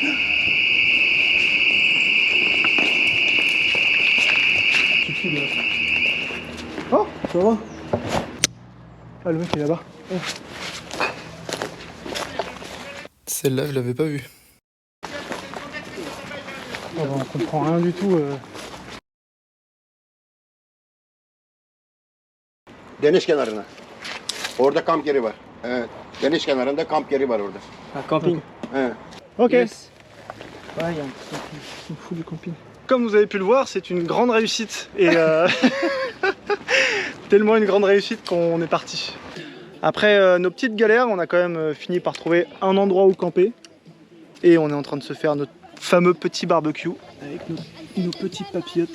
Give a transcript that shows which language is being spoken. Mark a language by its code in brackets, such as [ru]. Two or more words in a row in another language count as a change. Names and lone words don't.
[fr] Oh, ça va. Ah, le mec il est là-bas. Oh. Celle-là, je l'avais pas vue. Oh, bah, on comprend rien du tout. [tr] Deniz kenarına. Orada kamp yeri var. Evet. Deniz kenarında kamp yeri var orada. [fr] Un camping. [tr] Evet. Ok. [en] Yes. [fr] Ouais, il y a un petit camping. On fout du camping. Comme vous avez pu le voir, c'est une grande réussite. Et tellement une grande réussite qu'on est parti. Après nos petites galères, on a quand même fini par trouver un endroit où camper. Et on est en train de se faire notre fameux petit barbecue avec nos petites papillotes.